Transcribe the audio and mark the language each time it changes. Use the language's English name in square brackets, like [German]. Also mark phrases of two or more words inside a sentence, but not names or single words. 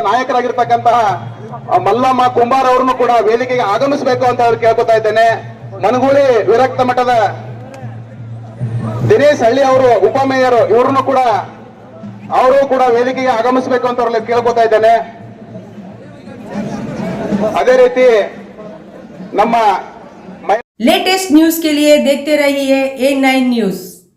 [Kannada] ನಾಯಕರಾಗಿರ್ತಕ್ಕಂತಹ ಮಲ್ಲಮ್ಮ ಕುಂಬಾರ್ ಅವರನ್ನು ಕೂಡ ವೇದಿಕೆಗೆ ಆಗಮಿಸಬೇಕು ಅಂತ ಕೇಳ್ಕೊತಾ ಇದ್ದೇನೆ. ಮನಗೂಳಿ ವಿರಕ್ತ ಮಠದ ದಿನೇಶ್ ಹಳ್ಳಿ ಅವರು ಉಪಮೇಯರ್, ಇವ್ರನ್ನು ಕೂಡ ಅವರು ಕೂಡ ವೇದಿಕೆಗೆ ಆಗಮಿಸಬೇಕು ಅಂತ ಅವ್ರಲ್ಲಿ ಕೇಳ್ಕೊತಾ ಇದ್ದೇನೆ. ಅದೇ ರೀತಿ ನಮ್ಮ [English] latest news [Hindi] के लिए देखते रहिए A9 न्यूज।